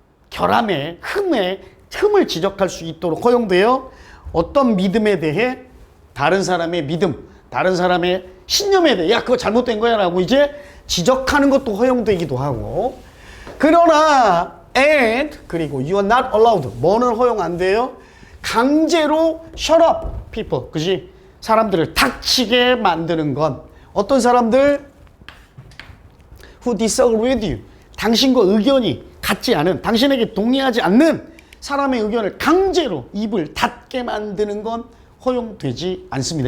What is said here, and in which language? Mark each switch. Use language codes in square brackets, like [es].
[ko] 결함의 흠을 지적할 수 있도록 허용돼요. 어떤 믿음에 대해 다른 사람의 믿음, 다른 사람의 신념에 대해 야, 그거 잘못된 거야 라고 이제 지적하는 것도 허용되기도 하고, 그러나 and 그리고 [en] you are not allowed, [ko] 뭐는 허용 안 돼요? 강제로 [en] shut up people, [ko] 그지? 사람들을 닥치게 만드는 건 어떤 사람들? [en] who disagree with you, [ko] 당신과 의견이 같지 않은, 당신에게 동의하지 않는 사람의 의견을 강제로 입을 닫게 만드는 건 허용되지 않습니다.